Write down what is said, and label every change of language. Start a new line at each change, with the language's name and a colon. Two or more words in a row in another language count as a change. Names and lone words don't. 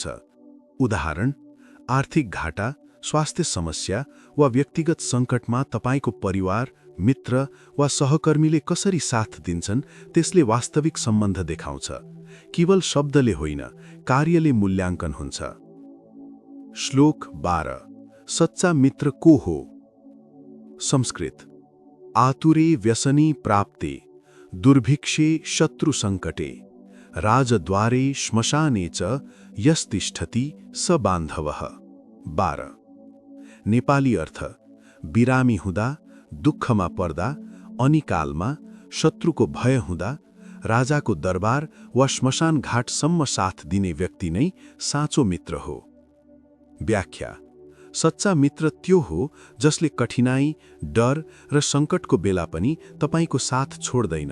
Nepali: उदाहरण, आर्थिक घाटा, स्वास्थ्य समस्या वा व्यक्तिगत सङ्कटमा तपाईको परिवार, मित्र वा सहकर्मीले कसरी साथ दिन्छन् त्यसले वास्तविक सम्बन्ध देखाउँछ। केवल शब्दले होइन, कार्यले मूल्याङ्कन हुन्छ। श्लोक 12 सच्चा मित्र को हो? संस्कृत।
Sanskrit: आतुरे व्यसनी प्राप्ते, दुर्भिक्षे शत्रु सङ्कटे, राजद्वारे श्मशाने च यस्तिष्ठति स बान्धवः।
Nepali: 12 नेपाली अर्थ, बिरामी हुँदा, दुःखमा पर्दा, अनिकालमा, शत्रुको भय हुँदा, राजाको दरबार वा श्मशान घाटसम्म साथ दिने व्यक्ति नै साँचो मित्र हो। व्याख्या, सच्चा मित्र त्यो हो जसले कठिनाई, डर र सङ्कटको बेला पनि तपाईको साथ छोड्दैन।